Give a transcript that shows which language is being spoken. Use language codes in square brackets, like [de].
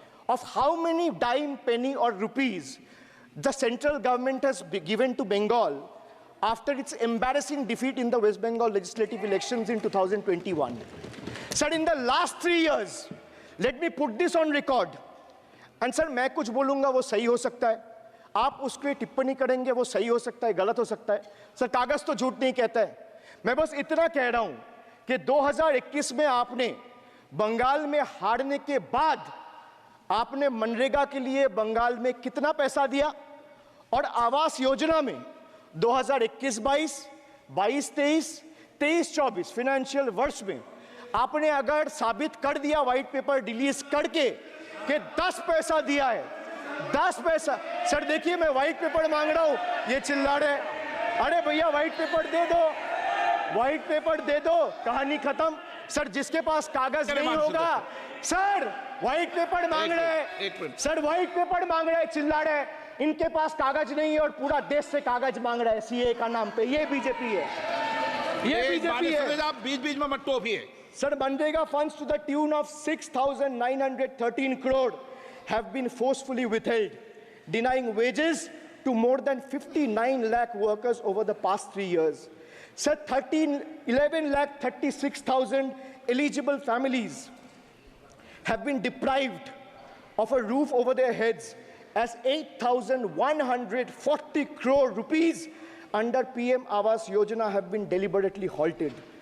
[en] of how many dime, penny or rupees the central government has given to Bengal after its embarrassing defeat in the West Bengal legislative elections in 2021. Sir, in the last 3 years, let me put this on record. And sir, [hi] मैं कुछ बोलूँगा वो सही हो सकता है, आप उसके टिप्पणी करेंगे वो सही हो सकता है, गलत हो सकता है. सर, कागज तो झूठ नहीं कहता है. मैं बस इतना कह रहा हूँ कि 2021 में आपने बंगाल में हारने के बाद आपने मनरेगा के लिए बंगाल में कितना पैसा दिया, और आवास योजना में 2021-22, 22-23, 23-24 फाइनेंशियल वर्ष में आपने अगर साबित कर दिया व्हाइट पेपर रिलीज करके कि 10 पैसा दिया है, 10 पैसा. सर देखिए, मैं व्हाइट पेपर मांग रहा हूं, ये चिल्ला रहे. अरे भैया व्हाइट पेपर दे दो, व्हाइट पेपर दे दो, कहानी खत्म. सर जिसके पास कागज नहीं होगा, सर व्हाइट पेपर मांग रहे, सर व्हाइट पेपर मांग रहे, चिल्ला रहे. इनके पास कागज नहीं है और पूरा देश से कागज मांग रहा है सीए का नाम पे. ये बीजेपी है, ये बीजेपी है. आप बीच बीच में मत टोकिए. [en] Sir, Manrega funds to the tune of 6,913 crore have been forcefully withheld, denying wages to more than 59 lakh workers over the past 3 years. Sir, 11 lakh 36,000 eligible families have been deprived of a roof over their heads, as 8,140 crore rupees under PM Awas Yojana have been deliberately halted.